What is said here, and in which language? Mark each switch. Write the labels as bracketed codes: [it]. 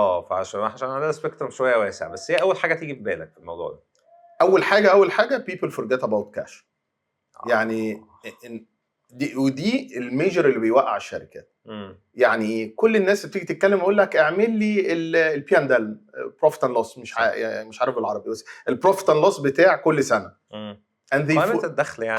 [ar] فعشان عندنا سبيكترم شويه واسع، بس هي اول حاجه تيجي في بالك في الموضوع ده؟ اول حاجه [en] people forget about cash. [ar] يعني ودي الميجر اللي بيوقع الشركات. يعني كل الناس بتيجي تتكلم يقول لك اعمل لي البياندل بروفيت اند لوس، مش عارف بالعربي بس البروفيت اند لوس بتاع كل سنه قائمه الدخل يعني